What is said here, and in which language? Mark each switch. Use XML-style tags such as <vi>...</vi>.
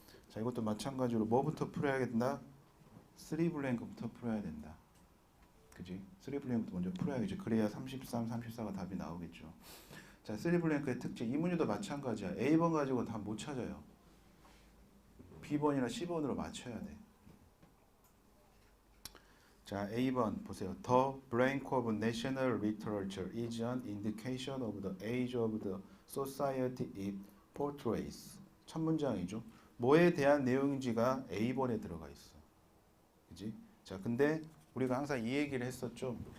<ko>자, 이것도 마찬가지로 뭐부터 풀어야 된다? 3블랭크부터 풀어야 된다. 그지? 3블랭크부터 먼저 풀어야겠죠. 그래야 33, 34가 답이 나오겠죠. 자, 3블랭크의 특징. 이 문제도 마찬가지야. A번 가지고 답 못 찾아요. B번이나 C번으로 맞춰야 돼. 자, A번 보세요.</ko> <en>The blank of national literature is an indication of the age of the society it portrays.</en> <ko>첫 문장이죠. 뭐에 대한 내용인지가 A번에 들어가 있어. 그지? 자, 근데 우리가 항상 이 얘기를 했었죠.</ko>